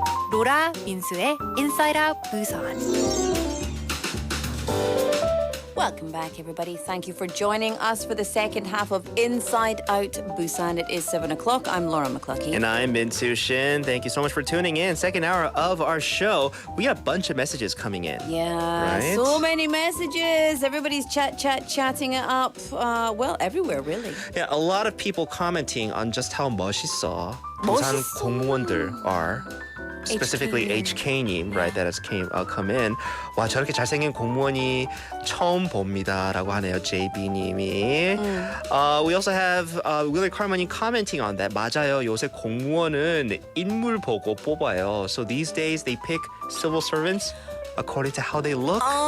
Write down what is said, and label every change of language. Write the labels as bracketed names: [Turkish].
[Korean] 로라 민수의 인사이드 아웃 부산. [English] Welcome back, everybody. Thank you for joining us for the second half of Inside Out Busan. It is 7 o'clock. I'm Laura McCluskey. And I'm Minsu Shin. Thank you so much for tuning in. Second hour of our show. We got a bunch of messages coming in. Yeah, Right? so many messages. Everybody's chatting it up. Well, everywhere, really. Yeah, a lot of people commenting on just how [Korean] 멋있어 부산 공무원들 [English] are. Specifically HK님, right, that has come in. [Korean] 와, 저렇게 잘생긴 공무원이 처음 봅니다라고 하네요, JB님이. [English] We also have Willie Carmon이 commenting on that. [Korean] 맞아요, 요새 공무원은 인물 보고 뽑아요. [English] So these days they pick civil servants according to how they look.